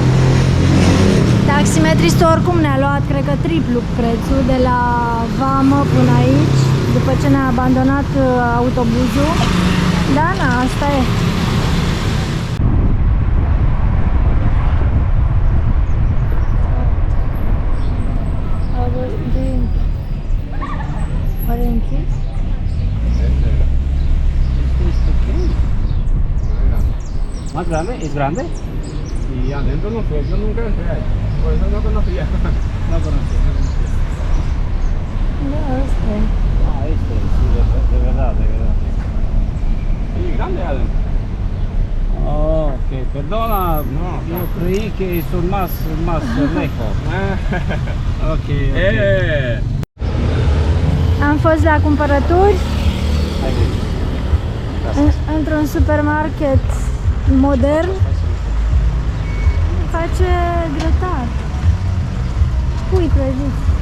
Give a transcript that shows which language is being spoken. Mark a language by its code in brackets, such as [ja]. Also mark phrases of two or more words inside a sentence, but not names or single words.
[ro] Taximetristul oricum ne-a luat, cred că triplu prețul de la vamă până aici, după ce ne-a abandonat autobuzul. Da, na, asta e. Oare e închis? [es] Más grande? ¿Es grande? Y adentro no fue, yo nunca entré ahí. Por eso no conocía. No conocía. [ro] Da, asta e. [es] Ah, este, sí, de verdad, de verdad. Sí, grande adentro. Oh, ok, perdona, No, yo creí que son más lejos. Ok, [ro] Am fost la cumpărături Hai, vezi. într-un supermarket modern. Face grătar. Pui prăjiți.